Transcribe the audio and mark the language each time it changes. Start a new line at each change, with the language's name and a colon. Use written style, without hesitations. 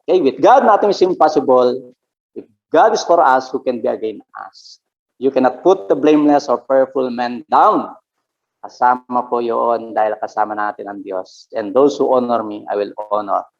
English: Okay, with God, nothing is impossible. If God is for us, who can be against us? You cannot put the blameless or fearful man down.
Filipino: Kasama po yun dahil kasama natin ang Diyos.
English: And those who honor me, I will honor.